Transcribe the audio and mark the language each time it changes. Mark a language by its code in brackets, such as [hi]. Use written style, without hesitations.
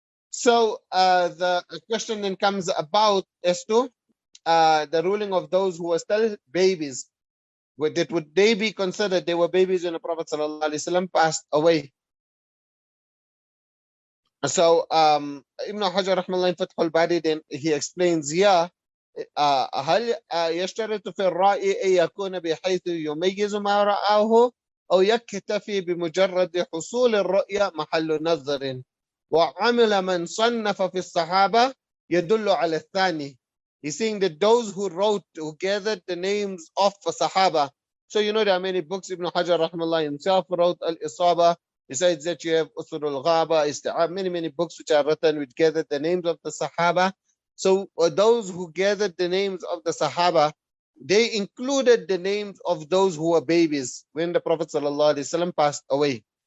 [en] So the question then comes about as to the ruling of those who are still babies. Would they be considered, they were babies when the Prophet ﷺ passed away? So Ibn Hajar rahimahullah in Fath al-Bari, then he explains here [ar] هل يشترط في الرأي أن يكون بحيث يميز ما رآه أو يكتفي بمجرد حصول الرؤية محل نظر وعمل من صنف في الصحابة يدل على الثاني. [en] He's saying that those who wrote, who gathered the names of Sahaba. So you know there are many books. Ibn Hajar rahimahullah himself wrote Al-Isaba. Besides that, you have Usul al-Ghaba, Isti'ab, many books which are written which gathered the names of the Sahaba. So those who gathered the names of the Sahaba, they included the names of those who were babies when the Prophet ﷺ passed away.